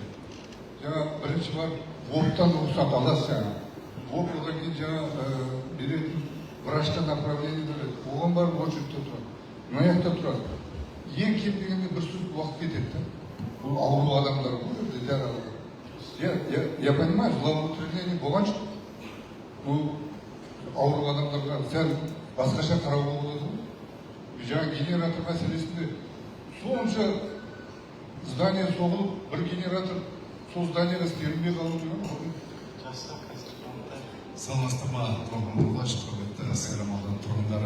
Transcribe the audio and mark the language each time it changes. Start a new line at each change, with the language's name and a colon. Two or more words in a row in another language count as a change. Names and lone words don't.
Kazakh: Жаңа бірінші бар, оптан рұқсат аласыз жаңа. Оп одан кейін жаңа беретін врачқа направление береді. Оған барып очередьте тұрады. Мына жақта тұрады. Ең кем дегенде бір сутка уақыт кетеді. Бұл ауру адамдар бұл жерде дәрі алады.
Russian: Я понимаю, злоупотребление
Kazakh: болған жоқ. Бұл ауырған адамдарға сәл басқаша қарауға болады. Жаңа генератор мәселесінде сонша здание соғылып, бір генератор сол зданиеға істелінбей қалу деген. Саламатсыздар ма, Нұрғалыш, құрметті Сайрам ауданының тұрғындары.